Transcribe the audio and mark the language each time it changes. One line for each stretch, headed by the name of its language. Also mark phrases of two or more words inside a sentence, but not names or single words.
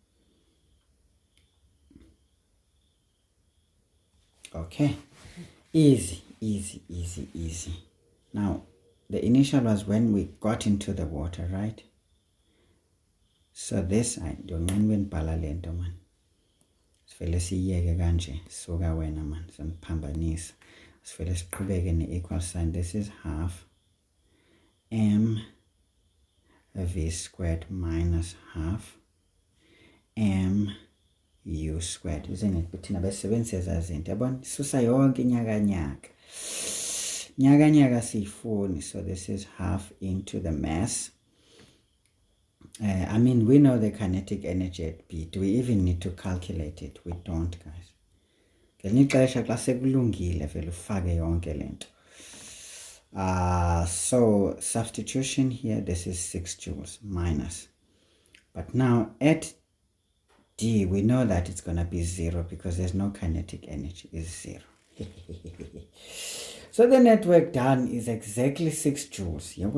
English: Okay, easy, easy, easy, easy. Now, the initial was when we got into the water, right? So this, I don't know when balalento man.
Xhosa: Sifele siyeke kanje, suka wena man, semphambanisa.
English: Let's siqhubeke in the equal sign. This is half m v squared minus half m u squared, isn't it?
Xhosa: But besebenzisa ezazinto yabona, susa yonke nyaka siyifuni.
English: So this is half into the mass. I mean, we know the kinetic energy at B. Do we even need to calculate it? We don't, guys.
Xhosa: Ngelinye ixesha xa sekulungile vele ufake yonke lento.
English: So substitution here, this is 6 joules minus. But now at D, we know that it's going to be 0 because there's no kinetic energy, is 0. So the net work done is exactly 6 joules.